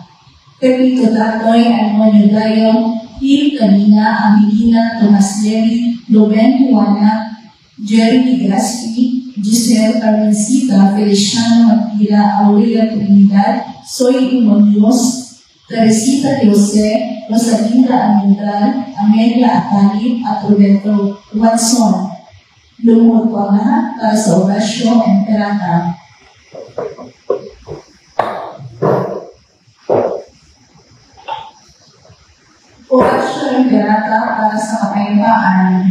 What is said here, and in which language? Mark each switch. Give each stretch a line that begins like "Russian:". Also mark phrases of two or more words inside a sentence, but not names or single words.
Filipino: Pepito Tatoy, Antonio Dayo, Gil Canina, Amilina, Tomas Levi, Ruben Juana, Jeremy Gaspi, Giselle Carmencita, Feliciano Magpira, Aurelia Trinidad, Soy Umonios, Teresita de Jose, Rosalinda Amindral, Amelia Atalib, at Roberto Watson. Lumuhod po ang lahat para sa Orasyo Imperata. Orasyo Imperata para sa kapayapaan.